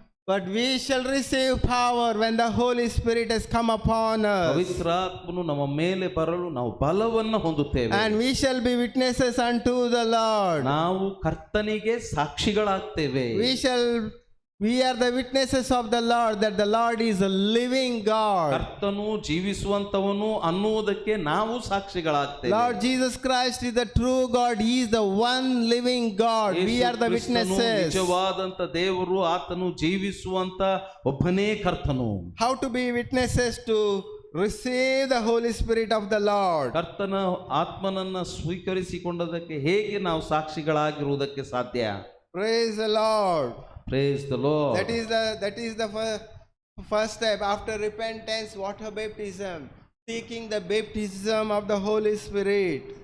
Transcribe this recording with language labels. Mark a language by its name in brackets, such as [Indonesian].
[English] But we shall receive power when the Holy Spirit has come upon us. [Kannada] ಪವಿತ್ರಾತ್ಮನು ನಮ್ಮ ಮೇಲೆ ಬರಲು ನಾವು ಬಲವನ್ನು ಹೊಂದುತ್ತೇವೆ. [English] And we shall be witnesses unto the Lord. [Kannada] ನಾವು ಕರ್ತನಿಗೆ ಸಾಕ್ಷಿಗಳಾಗ್ತೇವೆ. [English] We are the witnesses of the Lord, that the Lord is a living God. [Kannada] ಕರ್ತನು ಜೀವಿಸುವಂತವನು ಅನ್ನುವುದಕ್ಕೆ ನಾವು ಸಾಕ್ಷಿಗಳಾಗ್ತೇವೆ. [English] Lord Jesus Christ is the true God. He is the one living God. We are the witnesses. [Kannada] ನಿಜವಾದಂತ ದೇವರು, ಆತನು ಜೀವಿಸುವಂತ ಒಬ್ಬನೇ ಕರ್ತನು. [English] How to be witnesses to receive the Holy Spirit of the Lord. [Kannada] ಕರ್ತನ ಆತ್ಮನನ್ನ ಸ್ವೀಕರಿಸಿಕೊಂಡದಕ್ಕೆ ಹೇಗೆ ನಾವು ಸಾಕ್ಷಿಗಳಾಗಿರುವುದಕ್ಕೆ ಸಾಧ್ಯ? [English] Praise the Lord. Praise the Lord. That is the first step after repentance, water baptism, seeking the baptism of the Holy Spirit.